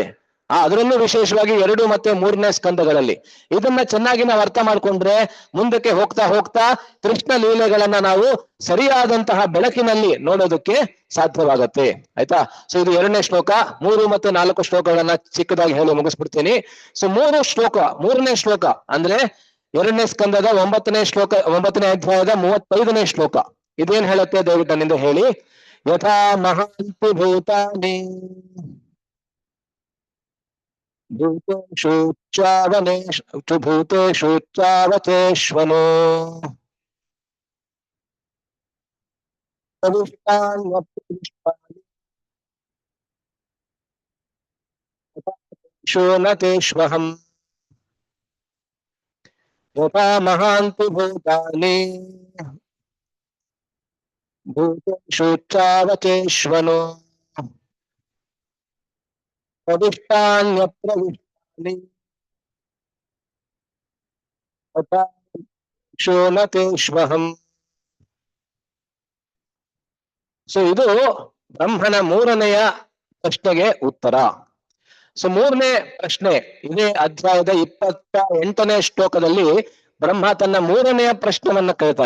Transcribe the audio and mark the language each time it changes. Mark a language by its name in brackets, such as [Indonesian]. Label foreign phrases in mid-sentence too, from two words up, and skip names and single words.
[Kannada] ಅದರಲ್ಲೂ ವಿಶೇಷವಾಗಿ 2 ಮತ್ತೆ 3ನೇ ಸ್ಕಂದಗಳಲ್ಲಿ ಇದನ್ನ ಚೆನ್ನಾಗಿ ನಾವು ಅರ್ಥ ಮಾಡ್ಕೊಂಡ್ರೆ ಮುಂದಕ್ಕೆ ಹೋಗ್ತಾ ಹೋಗ್ತಾ ಕೃಷ್ಣ ಲೀಲೆಗಳನ್ನ ನಾವು ಸರಿಯಾದಂತಹ ಬೆಳಕಿನಲ್ಲಿ ನೋಡೋದಕ್ಕೆ ಸಾಧ್ಯವಾಗತ್ತೆ. ಆಯ್ತಾ? ಸೊ ಇದು 2ನೇ ಶ್ಲೋಕ. 3 ಮತ್ತು 4 ಶ್ಲೋಕಗಳನ್ನ ಚಿಕ್ಕದಾಗಿ ಹೇಳಿ ಮುಗಿಸ್ಬಿಡ್ತೀನಿ. ಸೊ 3ನೇ ಶ್ಲೋಕ ಅಂದ್ರೆ 2ನೇ ಸ್ಕಂದದ 9ನೇ ಶ್ಲೋಕ, 9ನೇ ಅಧ್ಯಾಯದ 35ನೇ ಶ್ಲೋಕ. ಇದೇನ್ ಹೇಳುತ್ತೆ ದಯವಿಟ್ಟು ನನ್ನಿಂದ ಹೇಳಿ. [Sanskrit] ಯಥಾ ಮಹಾಂತಿ ಭೂತಾನಿ ಭೂತೇಶೂಚ್ಚಾವಚೇಶ್ವನೋ ಶೋನತೇಶ್ವಹಂ ಯಥಾ ಮಹಾಂತಿ ಭೂತಾನಿ ಭೂತೇಶೂಚ್ಚಾವಚೇಶ್ವನೋ ಪ್ರವಿಷ್ಟಾನ್ಯಪ್ರವಿಷ್ಟಾನಿ ತಥಾ ಶೋನತೇಶ್ವಹಂ. [Kannada] ಸೊ ಇದು ಬ್ರಹ್ಮನ 3ನೆಯ ಪ್ರಶ್ನೆಗೆ ಉತ್ತರ. ಸೊ 3ನೇ ಪ್ರಶ್ನೆ ಇದೇ ಅಧ್ಯಾಯದ 28ನೇ ಶ್ಲೋಕದಲ್ಲಿ ಬ್ರಹ್ಮ ತನ್ನ 3ನೆಯ ಪ್ರಶ್ನೆಯನ್ನ ಕೇಳ್ತಾನೆ.